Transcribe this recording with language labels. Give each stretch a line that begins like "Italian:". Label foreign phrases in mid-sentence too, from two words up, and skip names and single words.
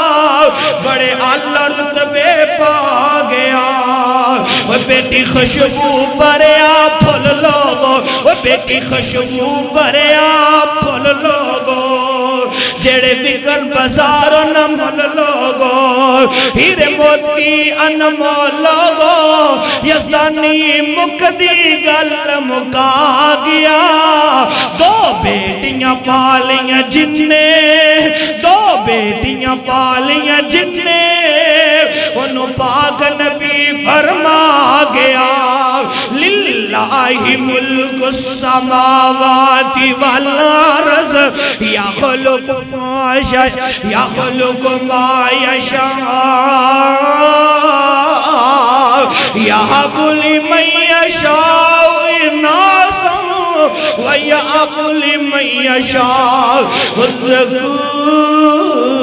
Punjabi: بڑے اعلیٰ رتبے پا گیا وہ بیٹی خوشبو بریا پھول لوگو وہ بیٹی خوشبو بریا پھول لوگو جڑے بکن بازار نمول لوگو ہیرے موتی انمول لوگو یزدانی مکدی گل مکا گیا دو بیٹیاں پالیاں جن نے دو بیٹیاں پالیاں جن نے انہوں پاک نبی فرما گیا
Arabic: للہ ملک السماوات والارض یخلق ما یشاء یخلق ما یشاء یہب لمن یشاء اناثا ویہب لمن یشاء الذکور